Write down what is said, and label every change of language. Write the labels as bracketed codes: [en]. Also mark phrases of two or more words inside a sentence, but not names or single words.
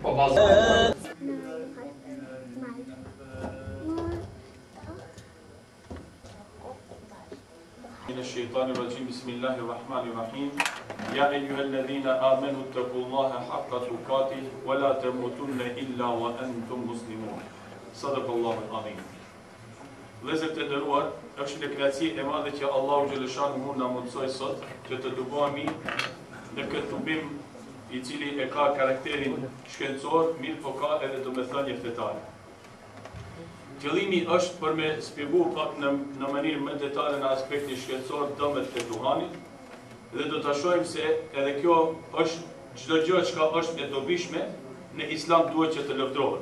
[ar] من الشيطان الرجيم بسم الله الرحمن الرحيم يا أيها الذين آمنوا اتقوا الله حق تقاته ولا تموتن إلا وأنتم مسلمون صدق الله العظيم. [sq] Vëllezër të nderuar, është një kënaqësi e madhe që Allahu xhaleshanuhu na mundsoi sot që të dëbohemi në këtë tubim I cili e ka karakterin shkencor, mirë po ka edhe domethënie fetare. Qëllimi është për me shpjegu pak në mënyrë më detale në aspektin shkencor dëmet e duhanit dhe do ta shohim se edhe kjo është çdo gjë që është e dobishme në Islam duhet që të lëvdrohet.